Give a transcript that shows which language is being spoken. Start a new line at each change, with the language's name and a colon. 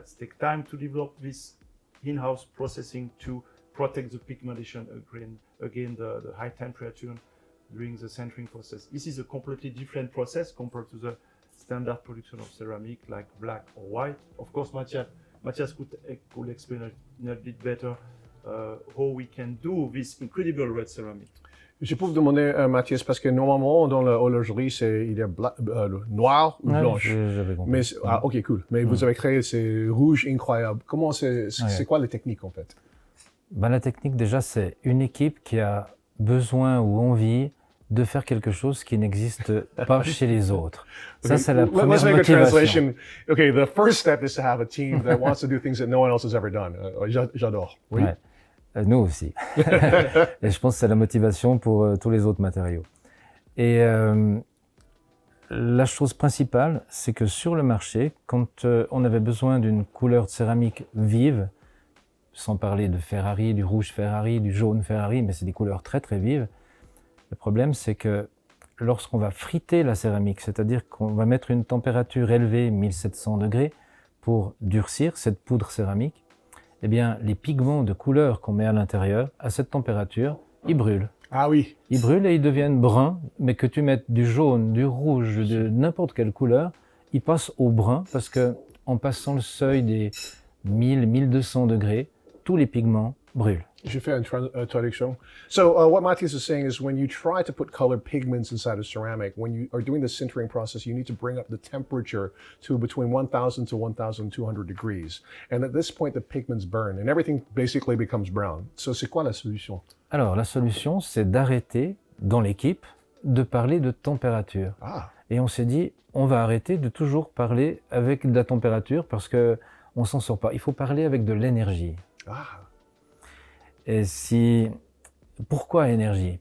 English: It takes time to develop this in-house processing to protect the pigmentation again the high temperature during the sintering process. This is a completely different process compared to the standard production of ceramic like black or white. Of course, Mathias could explain a bit better how we can do this incredible red ceramic.
French: Je peux vous demander, Mathias, parce que normalement, dans l'horlogerie, il y a noir ou blanche. J'avais compris. Mais, ok, cool. Mais vous avez créé ces rouges incroyables. Comment c'est quoi les techniques, en fait? Ben, la technique, déjà, c'est une équipe qui a besoin ou envie de faire quelque chose qui n'existe pas chez les autres. Ça, c'est la première
English: Let's make a
French: motivation.
English: translation. Okay, the first step is to have a team that wants to do things that no one else has ever done.
French: J'adore. Oui. Ouais. Nous aussi. Et je pense que c'est la motivation pour tous les autres matériaux. Et la chose principale, c'est que sur le marché, quand on avait besoin d'une couleur de céramique vive, sans parler de Ferrari, du rouge Ferrari, du jaune Ferrari, mais c'est des couleurs très très vives, le problème c'est que lorsqu'on va friter la céramique, c'est-à-dire qu'on va mettre une température élevée, 1700 degrés, pour durcir cette poudre céramique, eh bien, les pigments de couleur qu'on met à l'intérieur, à cette température, ils brûlent. Ah oui. Ils brûlent et ils deviennent bruns, mais que tu mettes du jaune, du rouge, de n'importe quelle couleur, ils passent au brun parce que en passant le seuil des 1000-1200 degrés, tous les pigments brûlent. Je fais une traduction.
English: So what Mathias is saying is when you try to put colored pigments inside of ceramic, when you are doing the sintering process, you need to bring up the temperature to between 1000 to 1200 degrees. And at this point, the pigments burn and everything basically becomes brown.
French: So c'est quoi la solution? Alors, la solution, c'est d'arrêter, dans l'équipe, de parler de température. Ah. Et on s'est dit, on va arrêter de toujours parler avec de la température parce que on s'en sort pas. Il faut parler avec de l'énergie. Ah. Et pourquoi énergie?